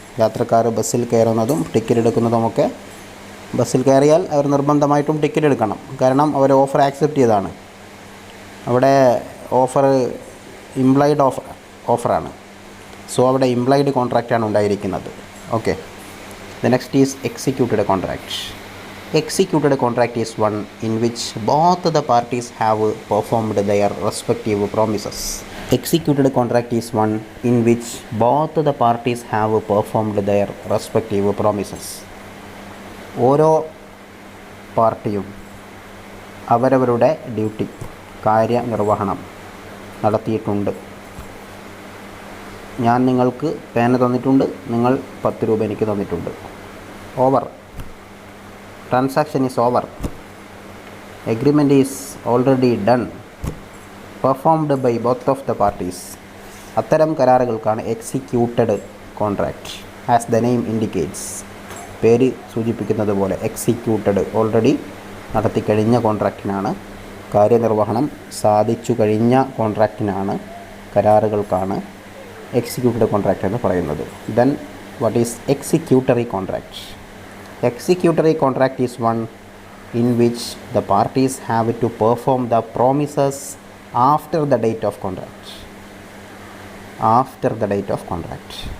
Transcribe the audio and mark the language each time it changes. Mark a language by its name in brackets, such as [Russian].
[Malayalam] യാത്രക്കാർ ബസ്സിൽ കയറുന്നതും ടിക്കറ്റ് എടുക്കുന്നതുമൊക്കെ, ബസ്സിൽ കയറിയാൽ അവർ നിർബന്ധമായിട്ടും ടിക്കറ്റ് എടുക്കണം. കാരണം അവർ ഓഫർ ആക്സെപ്റ്റ് ചെയ്തതാണ്. അവിടെ ഓഫർ ഇംപ്ലൈഡ് ഓഫറാണ്. സോ അവിടെ ഇംപ്ലൈഡ് കോൺട്രാക്റ്റാണ് ഉണ്ടായിരിക്കുന്നത്. [English] Okay, the next is executed contract. Executed contract is one in which both the parties have performed their respective promises. Executed contract is one in which both the parties have performed their respective promises. [Malayalam] ഓരോ പാർട്ടിയും അവരവരുടെ duty, കാര്യനിർവഹണം നടത്തിയിട്ടുണ്ട്. ഞാൻ നിങ്ങൾക്ക് പേന തന്നിട്ടുണ്ട്, നിങ്ങൾ 10 രൂപ എനിക്ക് തന്നിട്ടുണ്ട്. [English] Over. Transaction is over. Agreement is already done. Performed by both of the parties. [Malayalam] അത്തരം കരാറുകൾക്കാണ് executed contract. [English] as the name indicates, [Malayalam] പേര് സൂചിപ്പിക്കുന്നത് പോലെ എക്സിക്യൂട്ടഡ് ഓൾറെഡി നടത്തിക്കഴിഞ്ഞ കോൺട്രാക്റ്റിനാണ്, കാര്യനിർവഹണം സാധിച്ചു കഴിഞ്ഞ കോൺട്രാക്റ്റിനാണ്, കരാറുകൾക്കാണ് എക്സിക്യൂട്ടഡ് കോൺട്രാക്റ്റ് എന്ന് പറയുന്നത്. [English] Then what is executory contract? Executory contract is one in which the parties have to perform the promises after the date of contract. After the date of contract.